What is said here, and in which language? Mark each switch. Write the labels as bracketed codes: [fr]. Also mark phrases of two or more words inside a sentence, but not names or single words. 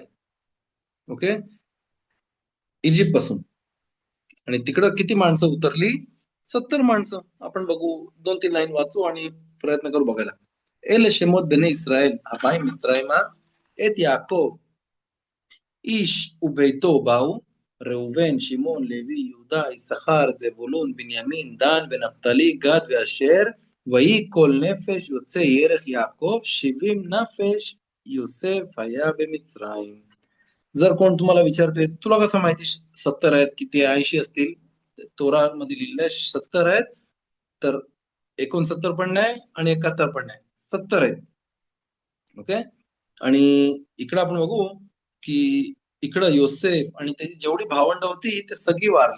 [mr] ओके, इजिप्त पासून. आणि तिकडं किती माणसं उतरली? 70 माणसं. आपण बघू, 2-3 लाईन वाचू आणि प्रयत्न करू बघायला. [he] ואלה שמות בני ישראל הבאים מצרימה את יעקב איש וביתו באו ראובן, שמעון, לוי, יהודה, יששכר, זבולון, בנימין, דן ונפתלי, גד ואשר, ויהי כל נפש יוצא ירך יעקב 70 נפש יוסף היה במצרים. [mr] जर कोण तुम्हाला विचारते तुला कसं माहिती 70 आहेत की ते 80 असतील, तोरा मध्ये लिहिलंय 70 आहेत, तर 69 पण नाही आणि 71 पण नाही, 70 आहेत. ओके, आणि इकडं आपण बघू की इकडं योसेफ आणि त्याची जेवढी भावंड होती ते सगळी वारली.